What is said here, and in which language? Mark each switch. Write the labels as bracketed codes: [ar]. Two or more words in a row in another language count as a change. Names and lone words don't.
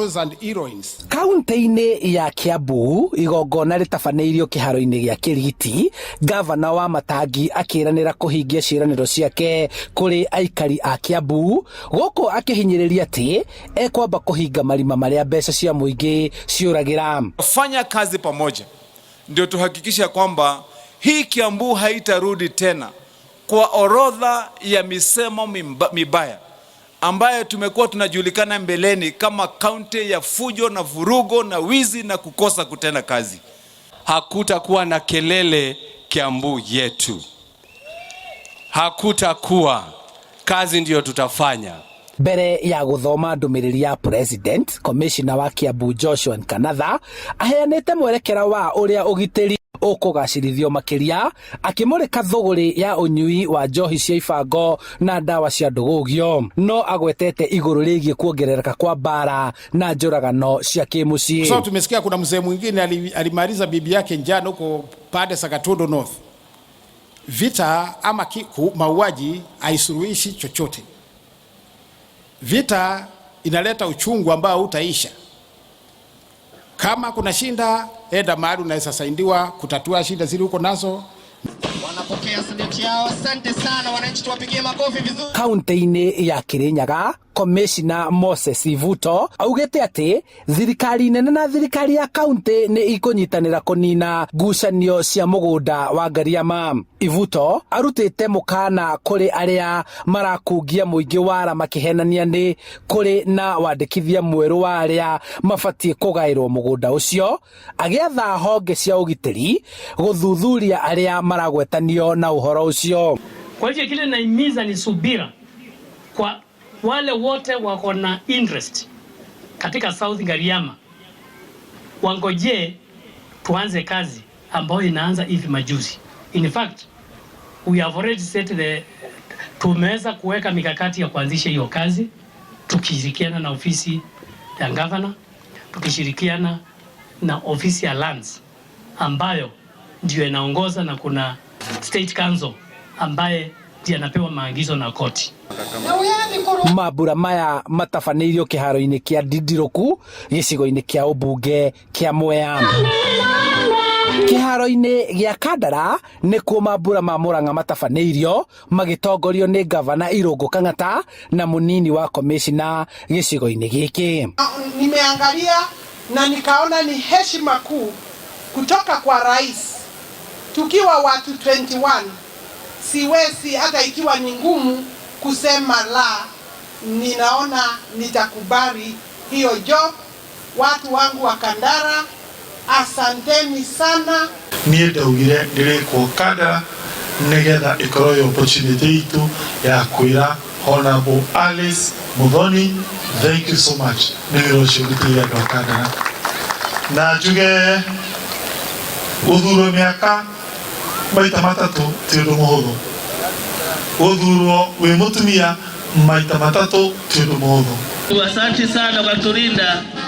[en] heroes and heroines. [ki] Kaunti-inĩ ya Kiambu igongona rĩtabanĩirio kĩharo-inĩ gĩa Kĩrigiti, gavana wa Matangi akĩranĩra kũhingia ciĩranĩro ciake kũrĩ aikari a Kiambu, gũkũ akĩhinyĩrĩria atĩ ekwamba kũhinga marima marĩa mbeca cia mũingĩ ciũragĩra. [sw] Fanya kazi pamoja ndio tuhakikisha kwamba hii Kiambu haitarudi tena kwa orodha ya misemo mibaya ambaye tumekuwa tunajulikana mbeleni kama kaunti ya fujo na vurugo na wizi na kukosa kutenda kazi. Hakutakuwa na kelele Kiambu yetu. Hakutakuwa. Kazi ndio tutafanya. [ki] Mbere ya guthoma ndũmĩrĩri ya president, commissioner wa Kiambu Joshua Nkanatha aheanĩte mwerekera wa ũrĩa ũgitĩri ũkũgacĩrithio makĩria, akĩmũrĩka thũgũrĩ ya ũnyui wa njohi cia ibango na ndawa cia ndũgũgio, no agwetete igũrũ rĩgiĩ kuongerereka kwa mbara na njũragano cia kĩmũciĩ. [sw] So tumesikia kuna mzee mwingine alimaliza bibi yake njano huko pande Sakatondo North. Vita ama mauaji haisuluhishi chochote. Vita inaleta uchungu ambao utaisha. Kama kuna shinda, enda mahali unaweza saidiwa kutatua shida zile uko nazo. Wanapokea sadeti yao. Asante sana wananchi, tuwapigie makofi vizuri. [ki] Kaunti-inĩ ya Kirinyaga, Commissioner Moses Ivuto augĩte atĩ thirikari nene na thirikari ya kaunti nĩ ikũnyitanĩra kũnina ngucanio cia mũgũnda wa Ngariama. Ivuto arutĩte mũkana kũrĩ arĩa marakungia mũingĩ wara makĩhenania nĩ kũrĩ na wandĩkithia mwerũ wa arĩa mabatiĩ kũgaĩrwo mũgũnda ũcio, agĩatha honge cia ũgitĩri gũthuthuria arĩa maragwetanio na ũhoro ũcio. [sw] Kwa hivyo kile naimiza ni subira kwa wale wote wako na interest katika South Ngariama, wangoje tuanze kazi ambayo inaanza hivi majuzi. [en] In fact, we have already set [sw] tumeweza kuweka mikakati ya kuanzisha hiyo kazi, tukishirikiana na ofisi ya governor, tukishirikiana na ofisi ya lands ambayo ndio inaongoza, na kuna [en] state council [sw] ambaye ndiye anapewa maagizo na koti. [ki] Mambura maya matabanĩirio kĩharo-inĩ kĩa Ndirũku gĩcigo-inĩ kĩa ũmbunge kĩa Mwea. Kĩharo-inĩ gĩa Kandara nĩkuo mambura ma Mũrang'a matabanĩirio magĩtongorio nĩ gavana Irũngũ Kang'ata na mũnini wa commissioner gĩcigo-inĩ gĩkĩ. [sw] Nimeangalia na nikaona ni heshima kuu kutoka kwa rais, tukiwa watu 21 siwezi hata ikiwa ni ngumu kusema la. Ninaona nitakubali hiyo job. Watu wangu wa Kandara, asanteni sana. [ki] Niĩ ndaugire ndĩrĩkwo Kandara nĩgetha ĩkorwo yo opportunity itu ya kwĩra Honorable Alice Muthoni, [en] thank you so much. [ki] Nĩ wĩra ũcio ngũtĩire andũ a Kandara, na njuge ũthurwo mĩaka maita matatũ ti ũndũ mũhũthũ. Ũthurwo wĩ mũtumia maita matatũ ti ũndũ mũhũthũ. [sw] Asante sana kwa kutulinda.